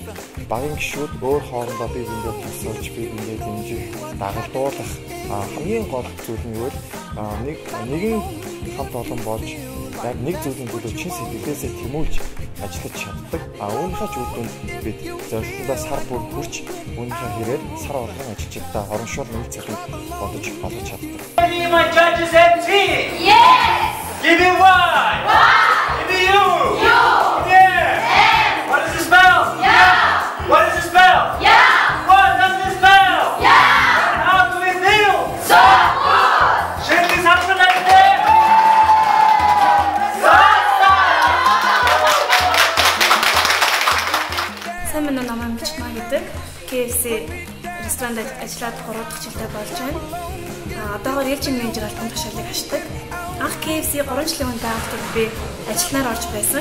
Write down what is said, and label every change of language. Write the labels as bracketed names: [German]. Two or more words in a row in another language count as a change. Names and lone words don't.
[Mongolian] Багийн гишүүд өөр хоорондоо бие биендээ тусалж, бие биендээ дэмжих, дагалдуулах хамгийн гол зүйл нь юу вэ? Нэгэн хамт олон болж яг нэг зүйлийн төлөө чин сэтгэлээсээ тэмүүлж ажиллаж чаддаг. Үүнийхээ ч үр дүнд бид зорилтондоо сар бүр хүрч үүнийхээ хэрээр сар болгон ажилчдаа оромшуул нэг цагийг бодож олгож чаддаг. [English] My judges and team. Yes. Give me one. Give me you. You. Yeah. And. What does it spell? Yeah. What does it spell? Yeah. What does it spell? Yeah. And how do we feel? So good. Shake this up for like that. [Mongolian] Сайн байна уу, намайг Мичмаа гэдэг. KFC ресторанд ажиллаад 3 дахь жилдээ болж байна. Одоогоор ээлжийн менежер албан тушаалыг ашигладаг. Анх KFC 3 жилийн өмнө байгууллагад би ажилтнаар орж байсан.